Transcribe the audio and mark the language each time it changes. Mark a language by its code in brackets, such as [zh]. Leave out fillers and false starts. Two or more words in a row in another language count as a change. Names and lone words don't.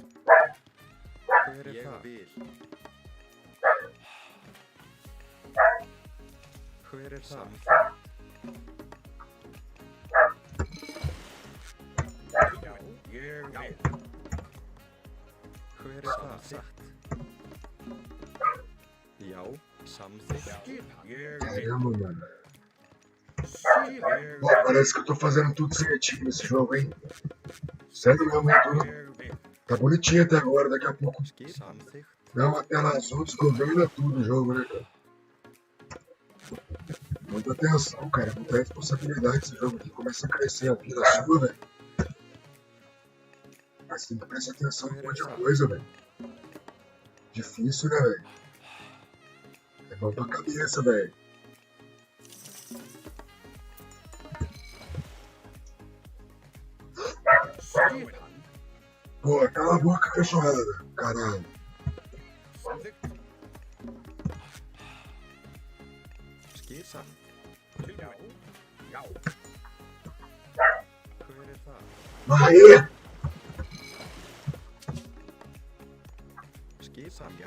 [is] Hver þar? Ég vil. Hver þar? Ég vil. Hver Hver það? Satt. Já, samþykkt. Skipan. Ég [pt] Caramba, mano. [is] Skipan. [pt] Pô, parece que eu tô fazendo tudo certinho nesse jogo, hein? Sério mesmo, hein? Tá bonitinho até agora, daqui a pouco [is] Samþykkt. [pt] dá uma tela azul, desgoverna tudo o jogo, né, cara? Muita atenção, cara, muita responsabilidade esse jogo aqui. Começa a crescer a vida sua, velho. Mas tem que prestar atenção em um monte de coisa, velho. Difícil, né, velho? É bom pra cabeça, velho. [is] Skipan. [pt] Pô, cala a boca, cachorrada. Caralho. [is] Samþykkt. Skipan. Já. Já. Hver það? [pt] Aê! [is] Skipan, já.